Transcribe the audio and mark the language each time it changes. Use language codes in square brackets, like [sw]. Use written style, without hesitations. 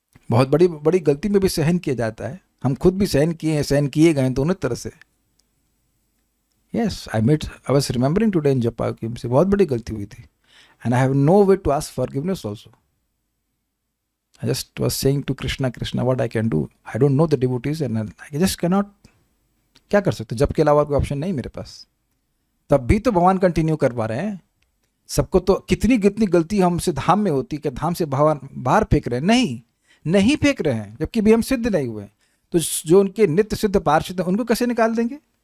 [hi] बहुत बड़ी बड़ी गलती में भी सहन किया जाता है, हम खुद भी सहन किए हैं, सहन किए गए दोनों तरह से। [en] yes, I was remembering today in japa [hi] कि मुझसे बहुत बड़ी गलती हुई थी, [en] And I have no way to ask forgiveness also. I just was saying to Krishna, what I can do? I don't know the devotees and I just cannot. [hi] क्या कर सकते? जब के अलावा कोई ऑप्शन नहीं मेरे पास। तब भी तो भगवान कंटिन्यू कर पा रहे हैं सबको। तो कितनी कितनी गलती हमसे धाम में होती कि धाम से भगवान बाहर फेंक रहे हैं? नहीं फेंक रहे हैं, जबकि भी हम सिद्ध नहीं हुए। तो जो उनके नित्य सिद्ध पार्षद हैं उनको कैसे निकाल देंगे?